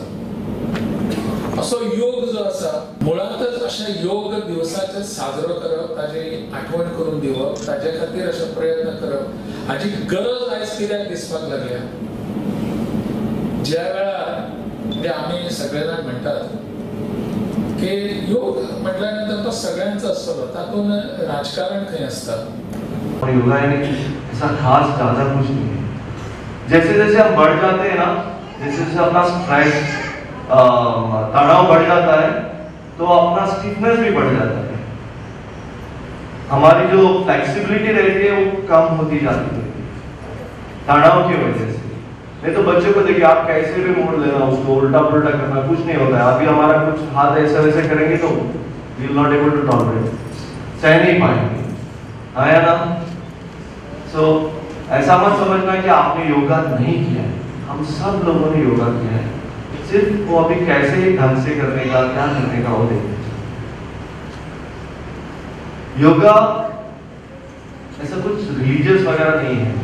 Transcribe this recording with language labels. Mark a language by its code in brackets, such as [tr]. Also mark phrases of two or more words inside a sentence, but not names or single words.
[kok] असो योग जो आसा मुळातच अशे योग दिवसाचे साजरो करप, ताजी आठवण करून दिवप, ताजे खातीर अशे प्रयत्न करप हाची गरज आयज कित्याक दिसपाक लागल्या. ज्या वेळार ते आमी सगळे जाण म्हणटात की योग म्हटल्या नंतर तो सगळ्यांचो आसतलो, तातूंत राजकारण खंय आसता. [hi] योगा यानी ऐसा खास ज्यादा कुछ नहीं है. जैसे जैसे हम बढ़ जाते हैं ना, जैसे जैसे अपना स्ट्रेस तनाव बढ़ जाता है तो अपना स्टिफनेस भी बढ़ जाता है. हमारी जो फ्लेक्सिबिलिटी रहती है वो कम होती जाती है तनाव की वजह से. नहीं तो बच्चों को देखिए, आप कैसे भी मोड़ लेना, उसको उल्टा पुल्टा करना, कुछ नहीं होता है. अभी हमारा कुछ हाथ ऐसे वैसे करेंगे तो [en] we will not able to tolerate, [hi] सह नहीं पाएंगे, है ना. सो ऐसा मत समझना कि आपने योगा नहीं किया है. हम सब लोगों ने योगा किया है, सिर्फ वो अभी कैसे ढंग से करने का, क्या करने का वो देखते. योगा ऐसा कुछ रिलीजियस वगैरह नहीं है.